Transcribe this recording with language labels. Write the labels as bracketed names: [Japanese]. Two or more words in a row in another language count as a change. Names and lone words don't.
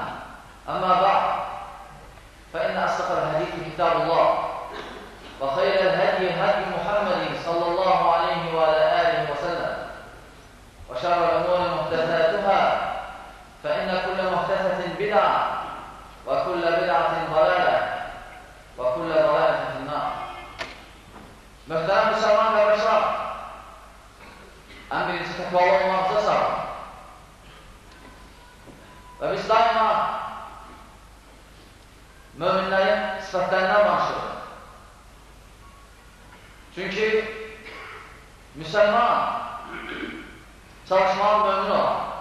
[Arabic] أما بعد فإن أصدق الحديث كتاب الله وخير الهدي هدي محمد صلى الله عليه وعلى آله وسلم. وشر الأمور محدثاتها فإن كل محدثة بدعة وكل بدعة ضلالة وكل ضلالة في النار. [Azerbaijani] Möhtərəm müsəlman qardaşlar, ən birinci təqvalı olmaqda sarı. Və biz daima möminlərin sifətlərindən danışırıq. Çünki müsəlman çalışmalı mömin olan.